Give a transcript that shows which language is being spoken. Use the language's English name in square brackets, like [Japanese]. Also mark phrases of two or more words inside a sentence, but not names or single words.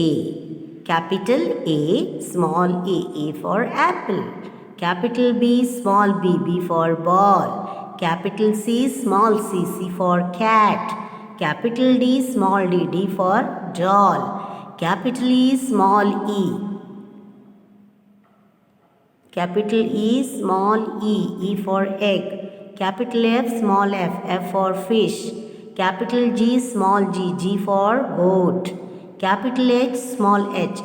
[English] Capital A, small a. A for apple. Capital B, small b. B for ball. Capital C, small c. C for cat. Capital D, small d. D for doll. Capital E, small e. Capital E, small e. E for egg. Capital F, small f. F for fish. Capital G, small g. G for goat. Capital H, small h.